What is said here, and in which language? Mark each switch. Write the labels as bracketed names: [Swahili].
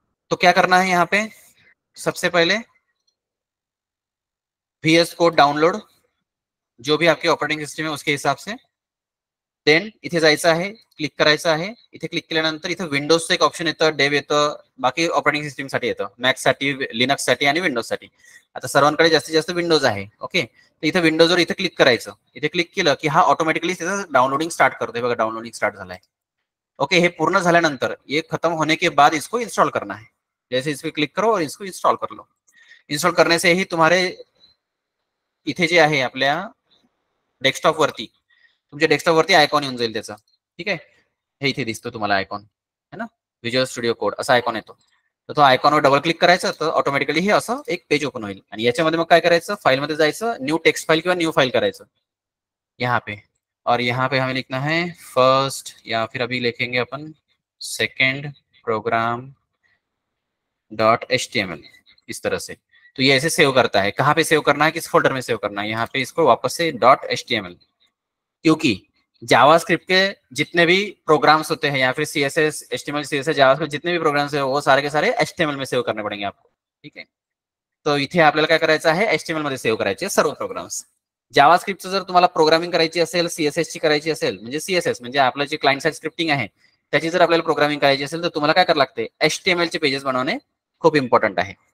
[Hindi] तो क्या करना है यहाँ पे, सबसे पहले VS कोड डाउनलोड, जो भी आपके ऑपरेटिंग सिस्टम है उसके हिसाब से. [Marathi] देन इथे जायचं आहे, क्लिक करायचं आहे. इथे क्लिक केल्यानंतर इथे विंडोजचं एक ऑप्शन येतं, डेव येतं, बाकी ऑपरेटिंग सिस्टम साठी येतं, मॅक साठी, लिनक्स साठी आणि विंडोज साठी. आता सर्वांकडे जास्तीत जास्त विंडोज आहे. ओके, तर इथे विंडोजवर इथे क्लिक करायचं. इथे क्लिक केलं की हा ऑटोमॅटिकली त्याचं डाउनलोडिंग स्टार्ट करतोय बघा. डाउनलोडिंग स्टार्ट झालाय. ओके, हे पूर्ण झाल्यानंतर [Hindi] ये खत्म होने के बाद इसको इंस्टॉल करना है. जैसे इस पे क्लिक करो और इसको इंस्टॉल कर लो. इंस्टॉल करने से ही तुम्हारे [Marathi] इथे जे आहे आपल्या डेस्कटॉप वरती, तुमच्या डेस्कटॉप वरती आयकॉन येऊन जाईल त्याचा. ठीक आहे, हे इथे दिसतो तुम्हाला आयकॉन [Hindi] है ना, [Marathi] व्हिज्युअल स्टुडिओ कोड असा आयकॉन येतो. तर तो आयकॉनवर डबल क्लिक करायचं, तर ऑटोमॅटिकली हे असं एक पेज ओपन होईल. आणि याच्यामध्ये मग काय करायचं, फाईलमध्ये जायचं, न्यू टेक्स्ट फाईल किंवा न्यू फाईल करायचं [Hindi] यहाँ पे. और यहाँ पे हमें लिखना है फर्स्ट, या फिर अभी लिखेंगे अपन सेकेंड प्रोग्राम .html इस तरह से. तो ये ऐसे सेव करता है. कहाँ पे सेव करना है, किस फोल्डर में सेव करना है, यहाँ पे इसको वापस से .html, क्योंकि जावास्क्रिप्ट के जितने भी प्रोग्राम्स होते हैं या फिर CSS, HTML, CSS, जावास्क्रिप्ट जितने भी प्रोग्राम्स है वो सारे के सारे HTML में सेव करने पड़ेंगे आपको. [Marathi] ठीक आहे, तो इथे आपल्याला काय करायचं आहे, HTML मध्ये सेव्ह करायचे सर्व प्रोग्राम्स. जावास्क्रिप्टचं जर तुम्हाला प्रोग्रामिंग करायची असेल, CSS ची करायची असेल, म्हणजे CSS म्हणजे आपलं जे क्लायंट साइड स्क्रिप्टिंग आहे त्याची जर आपल्याला प्रोग्रामिंग करायची असेल तर तुम्हाला काय करावं लागते, HTML चे पेजेस बनवणे खूप इम्पॉर्टंट आहे.